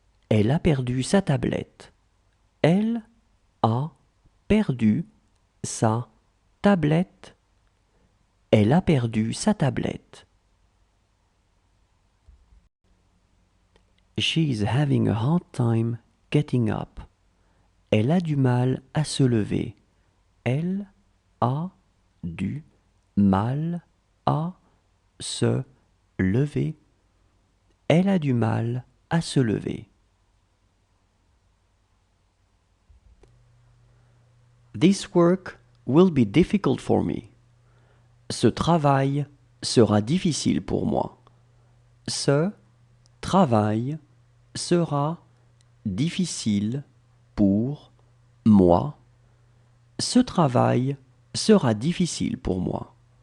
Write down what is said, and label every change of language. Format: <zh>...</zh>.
<fr>Elle a perdu sa tablette. Elle a perdu sa tablette. Elle a perdu sa tablette.</fr> <en>She is having a hard time getting up.</en> <fr>Elle a du mal à se lever. Elle a du mal à se lever. Elle a du mal à se lever.</fr> <en>This work will be difficult for me.</en> <fr>Ce travail sera difficile pour moi. Ce travail sera difficile pour moi. Ce travail sera difficile pour moi.</fr>